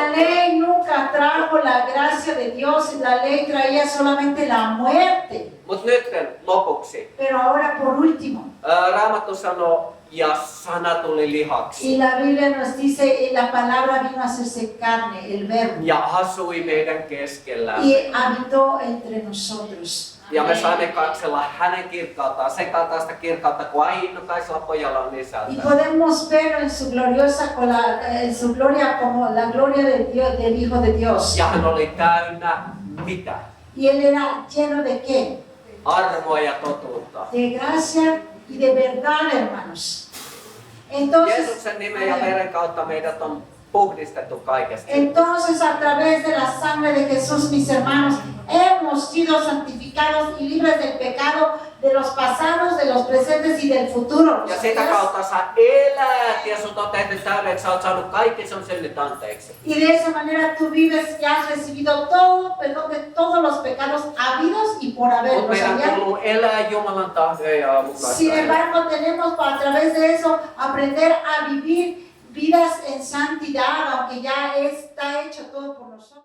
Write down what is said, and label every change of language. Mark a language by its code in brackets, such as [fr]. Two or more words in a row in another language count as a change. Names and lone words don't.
[es] La ley nunca trajo la gracia de Dios, la ley traía solamente la muerte. [fi] Mut nyt lopuksi. [es] Pero ahora por último, [fi] Raamattu sanoo, ja sana tuli lihaksi. [es] y la Biblia nos dice, y la palabra vino a hacerse carne, el verbo, [fi] Ja asui meidän keskellä. [es] y habitó entre nosotros. [fi] Ja me saimme katsella hänen kirkkauttaan, sen kaltaista kirkkautta kuin ainokaisella pojalla on [es] Y [fi] isältä. [es] podemos verlo en su gloriosa, en su gloria como la gloria de Dios, del Hijo de Dios. [fi] Ja hän oli täynnä mitä? [es] Y él era lleno de qué? [fi] Armoa ja totuutta. [es] De gracia y de verdad, hermanos. Entonces, [fi] Jeesuksen nimen ja veren kautta meidät on puhdistettu kaikesta. [es] entonces a través de la sangre de Jesús, mis hermanos, hemos sido santificados y libres del pecado, de los pasados, de los presentes y del futuro. [fi] Ja sitä kautta sä elät ja sut on tehty täydeksi, sä oot saanut kaikki sun synnit anteeksi. [es] Y de esa manera tú vives y has recibido todo, perdón de todos los pecados habidos y por haber. [fi] Mutta meidän [es] ¿Sabían? [fi] kuuluu elää Jumalan tahdon ja [es] Sin [fi] mukaista. [es] embargo, tenemos a través de eso aprender a vivir vidas en santidad, aunque ya está hecho todo por nosotros.